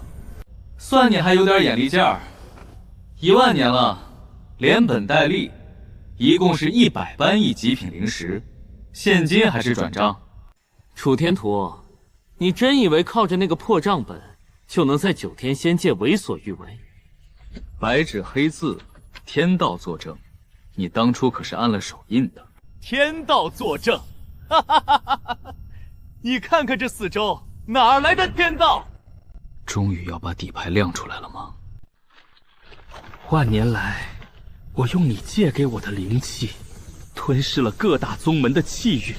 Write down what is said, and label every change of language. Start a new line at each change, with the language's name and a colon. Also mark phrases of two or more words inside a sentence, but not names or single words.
Chinese: 算你還有點眼力勁兒，1萬年了，連本帶利，一共是100般億極品靈石，現金還是轉賬？楚天圖，你真以為靠着那個破賬本，就能在9天仙界為所欲為？白紙黑字，天道作證，你當初可是按了手印的。天道作證，哈哈哈哈哈！你看看這四周，哪來的天道？終於要把底牌亮出來了嗎？萬年來，我用你借給我的靈氣，吞噬了各大宗門的氣運。